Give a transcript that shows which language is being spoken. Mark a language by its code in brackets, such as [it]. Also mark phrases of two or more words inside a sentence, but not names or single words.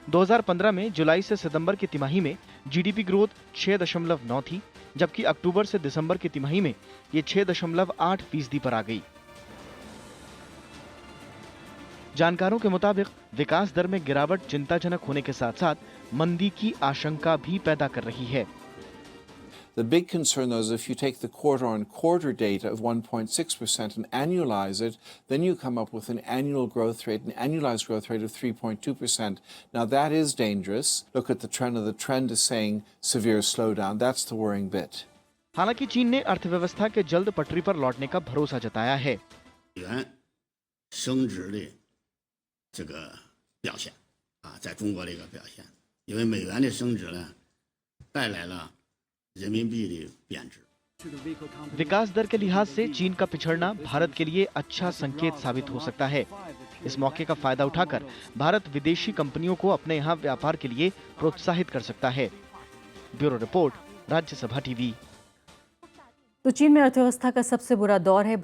[hi] 2015 में जुलाई से सितंबर की तिमाही में [en] GDP growth [hi] 6.9 थी, जबकि अक्टूबर से दिसंबर की तिमाही में ये 6.8% पर आ गई। जानकारों के मुताबिक विकास दर में गिरावट चिंताजनक होने के साथ साथ मंदी की आशंका भी पैदा कर रही है। [en] The big concern, though, is if you take the quarter-on-quarter data of 1.6% and annualize it, then you come up with an annual growth rate, an annualized growth rate of 3.2%. Now, that is dangerous. Look at the trend. The trend is saying severe slowdown. That's the worrying bit. [hi] हालांकि चीन ने अर्थव्यवस्था के जल्द पटरी पर लौटने का भरोसा जताया है। [zh] 升值的这个表现啊，在中国的一个表现，因为美元的升值呢，带来了人民币的贬值。 [hi] विकास दर के लिहाज से चीन का पिछड़ना भारत के लिए अच्छा संकेत साबित हो सकता है। इस मौके का फायदा उठाकर भारत विदेशी कंपनियों को अपने यहाँ व्यापार के लिए प्रोत्साहित कर सकता है। [en] Bureau report, [hi] राज्यसभा टीवी। तो चीन में अर्थव्यवस्था का सबसे बुरा दौर है।